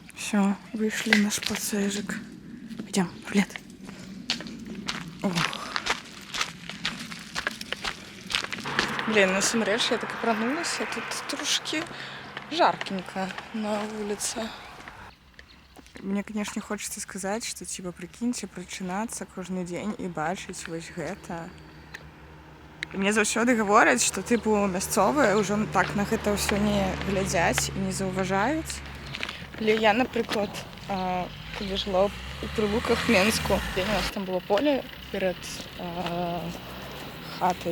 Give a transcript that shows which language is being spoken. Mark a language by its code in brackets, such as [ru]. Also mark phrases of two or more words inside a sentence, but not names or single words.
[ru] Все, вышли на шпацежик. Пойдем, Рулет. Блин, насамрэч, я так и проснулась, тут трошки жаркенько на улице. Мне, конечно, хочется сказать, что, типа, прикиньте, [be] прачынацца кожны дзень і бачыць вось гэта. І мне заўсёды гавораць, што, тыпу, мясцовыя ўжо так на гэта ўсё не глядзяць і не заўважаюць. Але я, напрыклад, калі жыла у Прылуках, Менску, у нас там было поле перад хатай.